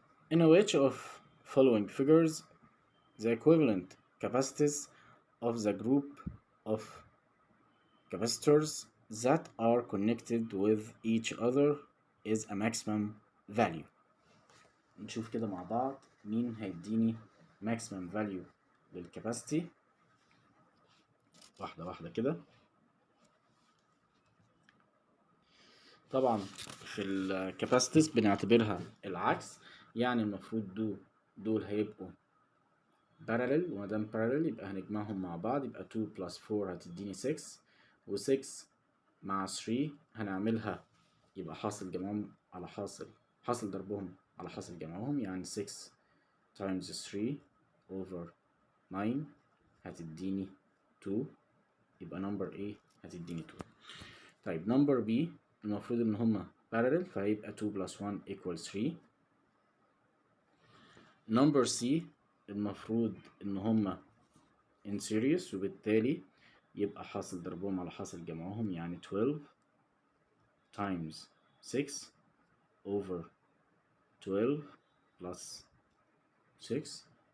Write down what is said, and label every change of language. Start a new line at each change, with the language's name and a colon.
English: In which of following figures the equivalent capacities of the group of capacitors that are connected with each other is a maximum value.
Arabic: نشوف كده مع بعض مين هيديني
English: maximum value
Arabic: للكاباسيتي واحدة واحدة كده. طبعا في الكاباسيتيز بنعتبرها العكس، يعني المفروض دول هيبقوا parallel، وما دام parallel يبقى هنجمعهم مع بعض، يبقى 2 plus 4 هتديني 6، و6 مع 3 هنعملها يبقى حاصل جمعهم على حاصل ضربهم على حاصل جمعهم، يعني
English: 6 times 3 over 9
Arabic: هتديني 2، يبقى number A هتديني 2. طيب number B المفروض ان هما parallel، فهيبقى
English: 2 plus 1 equals 3.
Arabic: number C المفروض ان هما
English: in series،
Arabic: وبالتالي يبقى حاصل ضربهم على حاصل جمعهم، يعني
English: 12 times 6 over 12 plus 6.